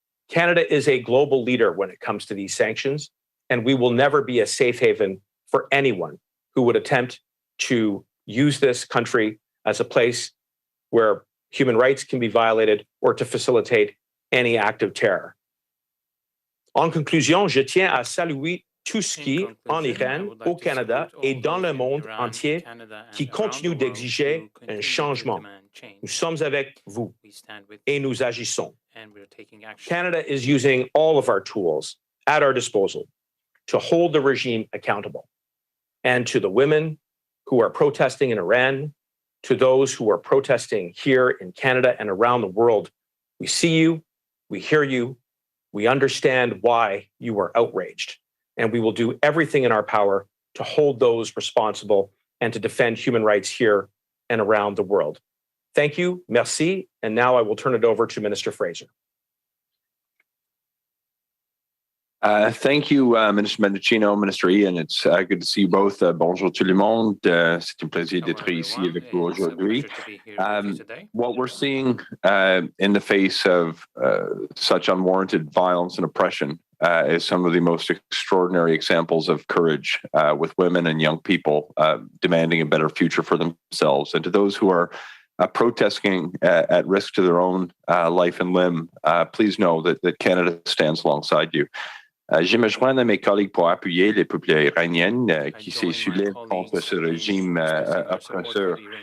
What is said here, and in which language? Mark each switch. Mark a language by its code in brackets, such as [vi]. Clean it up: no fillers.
[en] Canada is a global leader when it comes to these sanctions, and we will never be a safe haven for anyone who would attempt to use this country as a place where human rights can be violated or to facilitate any act of terror. [fr] En conclusion, je tiens à saluer tout ce qui, en Iran, au Canada et dans le monde entier, qui continue d'exiger un changement. Nous sommes avec vous et nous agissons. [en] Canada is using all of our tools at our disposal to hold the regime accountable. And to the women who are protesting in Iran, to those who are protesting here in Canada and around the world, we see you, we hear you, we understand why you are outraged, and we will do everything in our power to hold those responsible and to defend human rights here and around the world. Thank you, merci, and now I will turn it over to Minister Fraser. Thank you, Minister Mendicino, Minister Ian. It's good to see you both. [fr] Bonjour tout le monde. C'est un plaisir d'être ici avec vous aujourd'hui. [en] What we're seeing in the face of such unwarranted violence and oppression is some of the most extraordinary examples of courage with women and young people demanding a better future for themselves. And to those who are protesting at risk to their own life and limb, please know that Canada stands alongside you. [fr] Je me joins à mes collègues pour appuyer les peuples iraniens qui se soulèvent contre ce régime oppresseur.